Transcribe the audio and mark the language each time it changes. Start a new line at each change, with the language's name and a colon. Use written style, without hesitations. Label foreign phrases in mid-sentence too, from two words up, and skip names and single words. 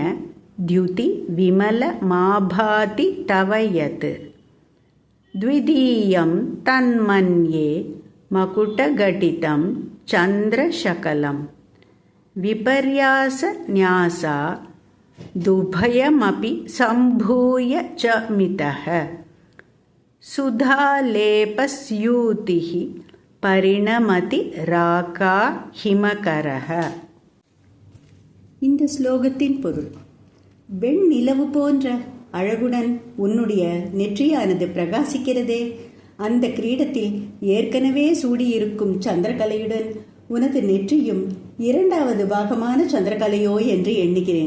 Sanskrit: द्युति विमल माभाति तव यत् द्वितीयं तन्मन्ये मकुटघटितं चन्द्रशकलं विपर्यासन्यासा दुभयमपि सम्भूय च मितः सुधालेपस्यूतिः परिणमति राका हिमकरः.
Tamil: இந்த ஸ்லோகத்தின் பொருள்: வெண்ணிலவு போன்ற அழகுடன் உன்னுடைய நெற்றியானது பிரகாசிக்கிறதே, அந்த கிரீடத்தில் ஏற்கனவே சூடியிருக்கும் சந்திரகலையுடன் உனது நெற்றியும் இரண்டாவது பாகமான சந்திரகலையோ என்று எண்ணுகிறேன்.